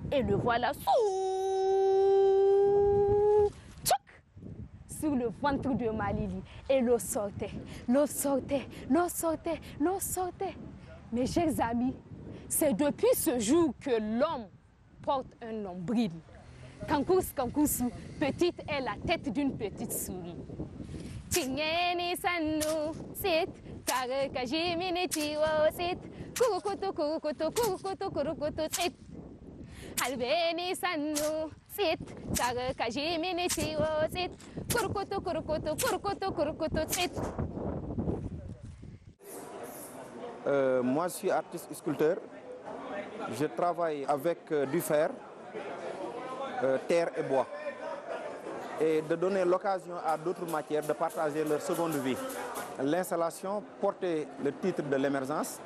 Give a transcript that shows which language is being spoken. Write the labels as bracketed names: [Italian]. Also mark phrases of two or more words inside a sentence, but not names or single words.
[French] Et le voilà sur le ventre de Malili. Et l'eau sortait. Mes chers amis, c'est depuis ce jour que l'homme porte un nombril. Kankousou, petite est la tête d'une petite souris. [Bambara] Tingeni sanu sit tareka jimini tiwo sit kurukutu sit albeni sanu sit tareka jimini tiwo sit kurukutu sit. [French] Moi, je suis artiste sculpteur. Je travaille avec du fer, terre et bois. Et de donner l'occasion à d'autres matières de partager leur seconde vie. L'installation portait le titre de l'émergence.